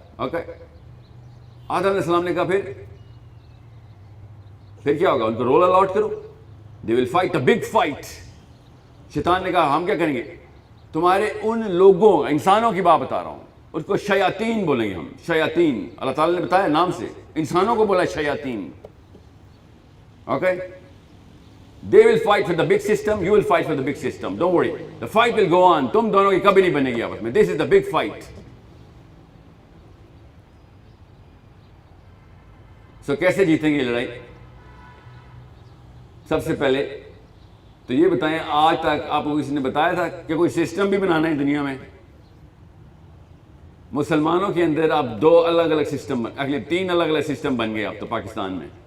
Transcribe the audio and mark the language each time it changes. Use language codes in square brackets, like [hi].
[ur] Okay, آدم علیہ السلام نے کہا پھر کیا ہوگا, ان کو رول الاٹ کرو. [en] They will fight a big fight. [ur] شیطان نے کہا ہم کیا کریں گے, تمہارے ان لوگوں انسانوں کی بات بتا رہا ہوں, اس کو شیاطین بولیں گے ہم, شیاطین. اللہ تعالیٰ نے بتایا نام سے, انسانوں کو بولا شیاطین. [en] Okay, they will fight for the big system, you will fight for the big system, don't worry, the fight will go on. [ur] تم دونوں کی کبھی نہیں بنے گی آپس میں. [en] this is the big fight. [ur] سو کیسے جیتیں گے یہ لڑائی؟ سب سے پہلے تو یہ بتائیں, آج تک آپ کو کسی نے بتایا تھا کہ کوئی سسٹم بھی بنانا ہے دنیا میں؟ مسلمانوں کے اندر اب 2 الگ الگ سسٹم, اگلے 3 الگ الگ سسٹم بن گئے اب تو پاکستان میں.